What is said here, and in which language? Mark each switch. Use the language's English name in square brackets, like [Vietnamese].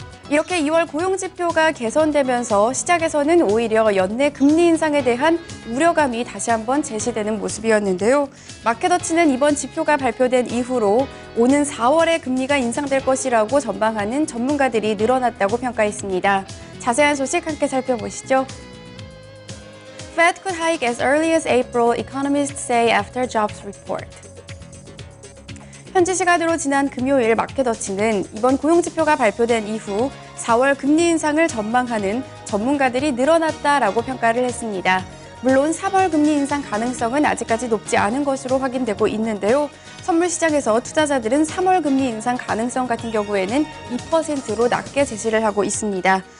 [Korean] 이렇게 2월 고용지표가 개선되면서 시장에서는 오히려 연내 금리 인상에 대한 우려감이 다시 한번 제시되는 모습이었는데요. 마켓워치는 이번 지표가 발표된 이후로 오는 4월에 금리가 인상될 것이라고 전망하는 전문가들이 늘어났다고 평가했습니다. 자세한 소식 함께 살펴보시죠. [English] Fed could hike as early as April, economists say after jobs report. [Korean] 현지 시간으로 지난 금요일 마켓워치는 이번 고용지표가 발표된 이후 4월 금리 인상을 전망하는 전문가들이 늘어났다라고 평가를 했습니다. 물론 4월 금리 인상 가능성은 아직까지 높지 않은 것으로 확인되고 있는데요. 선물 시장에서 투자자들은 3월 금리 인상 가능성 같은 경우에는 2%로 낮게 제시를 하고 있습니다.